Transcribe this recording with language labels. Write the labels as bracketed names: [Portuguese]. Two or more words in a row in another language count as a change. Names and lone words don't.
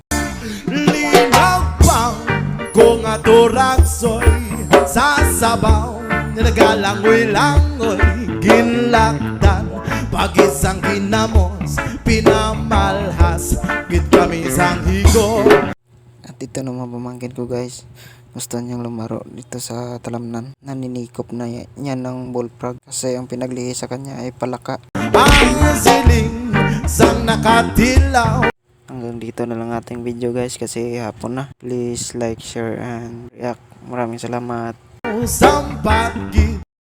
[Hiligaynon] Linagpang ko nga turagsoy sa sabaw nagalangoy-langoy ginlaktan pagit sang ginamos pinamalhas gid kami sang higo. [Filipino] At ito naman pamangkin ko guys, gusto niyang lumaro dito sa talamnan. Naninikop na niya ng bullfrog kasi ang pinaglihi sa kanya ay palaka. [Hiligaynon] Ang siling sang nakatilaw. [Filipino] Hanggang dito na lang ating video guys kasi hapon na. [English] Please like, share and react. [Filipino] Maraming salamat. [Hiligaynon] Sampat gid